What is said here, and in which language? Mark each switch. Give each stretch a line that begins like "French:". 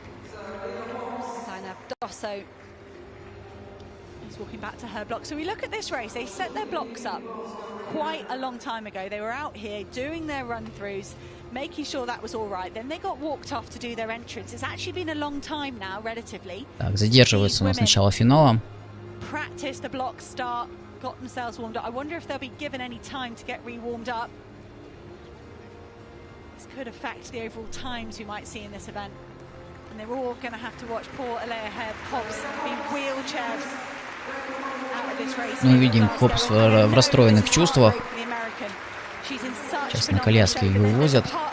English: Zainab Dosso is walking back to her block. So we look at this race, they set their blocks up quite a long time ago. They were out here doing their run-throughs, making sure that was all right. Then they got walked off to do their entrance. It's actually been a long time now, relatively.
Russian: Так, задерживается у нас начало финала.
English: Practiced a block start, got themselves warmed up. I wonder if they'll be given any time to get re-warmed up. This could affect the overall times we might see in this event. And they're all going to have to watch poor Aliyah Hobbs being wheelchaired.
Russian: Мы видим Хопс в расстроенных чувствах. Сейчас на коляске ее увозят.